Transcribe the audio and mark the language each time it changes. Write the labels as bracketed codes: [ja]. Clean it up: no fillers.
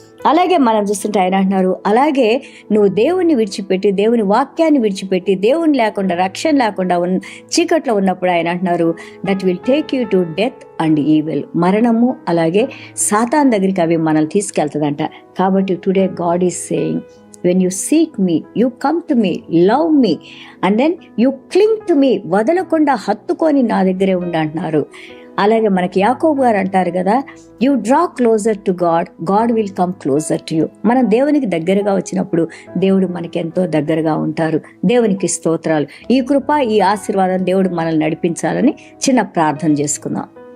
[te] అలాగే మనం చూస్తుంటే ఆయన అంటున్నారు, అలాగే నువ్వు దేవుణ్ణి విడిచిపెట్టి, దేవుని వాక్యాన్ని విడిచిపెట్టి, దేవుని లేకుండా, రక్షణ లేకుండా చీకట్లో ఉన్నప్పుడు ఆయన అంటున్నారు, [en] That will take you to death and evil. [te] మరణము అలాగే సాతాన్ దగ్గరికి అవి మనల్ని తీసుకెళ్తుందంట. కాబట్టి [en] Today God is saying, when you seek me, you come to me, love me, and then you cling to me. [te] వదలకుండా హత్తుకొని నా దగ్గరే ఉండి అంటున్నారు. అలాగే మనకి యాకోబు గారు అంటారు కదా, [en] You draw closer to God, God will come closer to you. [te] మనం దేవునికి దగ్గరగా వచ్చినప్పుడు దేవుడు మనకి ఎంతో దగ్గరగా ఉంటారు. దేవునికి స్తోత్రాలు. ఈ కృప, ఈ ఆశీర్వాదం దేవుడు మనల్ని నడిపించాలని చిన్న ప్రార్థన చేసుకుందాం.